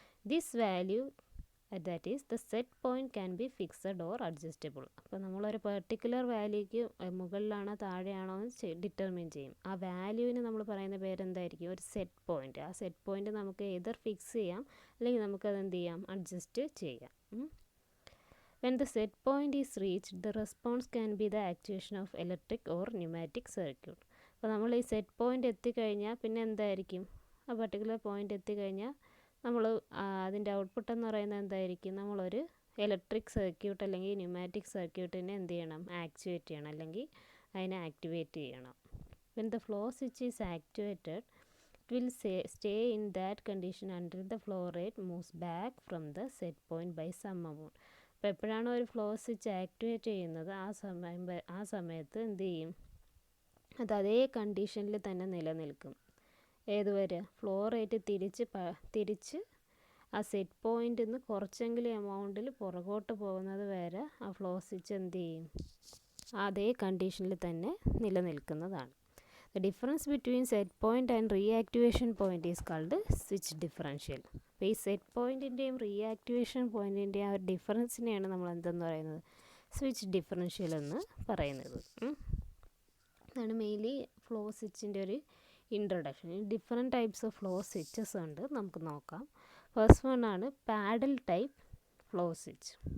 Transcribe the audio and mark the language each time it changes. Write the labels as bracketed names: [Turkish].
[English] This value, that is the set point, can be fixed or adjustable. [Malayalam] അപ്പോൾ നമ്മളൊരു particular വാല്യൂക്ക് മുകളിലാണോ താഴെയാണോ എന്ന് determine ചെയ്യും. ആ വാല്യൂവിന് നമ്മൾ പറയുന്ന പേരെന്തായിരിക്കും? ഒരു സെറ്റ് പോയിൻ്റ്. ആ സെറ്റ് പോയിൻ്റ് നമുക്ക് എതർ ഫിക്സ് ചെയ്യാം, അല്ലെങ്കിൽ നമുക്കത് എന്ത് ചെയ്യാം? അഡ്ജസ്റ്റ് ചെയ്യാം. [English] When the set point is reached, the response can be the actuation of electric or pneumatic circuit. [Malayalam] അപ്പോൾ നമ്മൾ ഈ സെറ്റ് പോയിൻ്റ് എത്തിക്കഴിഞ്ഞാൽ പിന്നെ എന്തായിരിക്കും? ആ പർട്ടിക്കുലർ പോയിൻ്റ് എത്തിക്കഴിഞ്ഞാൽ നമ്മൾ അതിൻ്റെ ഔട്ട്പുട്ട് എന്ന് പറയുന്നത് എന്തായിരിക്കും? നമ്മളൊരു ഇലക്ട്രിക് സർക്യൂട്ട് അല്ലെങ്കിൽ ന്യൂമാറ്റിക് സർക്യൂട്ടിനെ എന്ത് ചെയ്യണം? ആക്ച്വേറ്റ് ചെയ്യണം, അല്ലെങ്കിൽ അതിനെ ആക്ടിവേറ്റ് ചെയ്യണം. [English] When the flow switch is activated, it will stay in that condition until the flow rate moves back from the set point by some amount. [Malayalam] അപ്പോൾ എപ്പോഴാണോ ഒരു ഫ്ലോ സ്വിച്ച് ആക്ടിവേറ്റ് ചെയ്യുന്നത് ആ സമയത്ത് എന്ത് ചെയ്യും? അത് അതേ കണ്ടീഷനിൽ തന്നെ നിലനിൽക്കും. ഏതുവരെ? ഫ്ലോ റേറ്റ് തിരിച്ച് ആ സെറ്റ് പോയിൻ്റിൽ നിന്ന് കുറച്ചെങ്കിലും എമൗണ്ടിൽ പുറകോട്ട് പോകുന്നത് വരെ ആ ഫ്ലോ സ്വിച്ച് എന്ത് ചെയ്യും? അതേ കണ്ടീഷനിൽ തന്നെ നിലനിൽക്കുന്നതാണ്. [English] The difference between set point and reactivation point is called switch differential. [Malayalam] അപ്പോൾ ഈ സെറ്റ് പോയിൻറ്റിൻ്റെയും റീആക്ടിവേഷൻ പോയിൻറ്റിൻ്റെയും ആ ഒരു ഡിഫറൻസിനെയാണ് നമ്മൾ എന്തെന്ന് പറയുന്നത്? സ്വിച്ച് ഡിഫറൻഷ്യൽ എന്ന് പറയുന്നത്. അതാണ് മെയിൻലി ഫ്ലോ സ്വിച്ചിൻ്റെ ഒരു introduction. [English] different types of flow switches [Malayalam] ഉണ്ട്, നമുക്ക് നോക്കാം. [English] first one [Malayalam] ആണ് പാഡൽ ടൈപ്പ് ഫ്ലോ സ്വിച്ച്.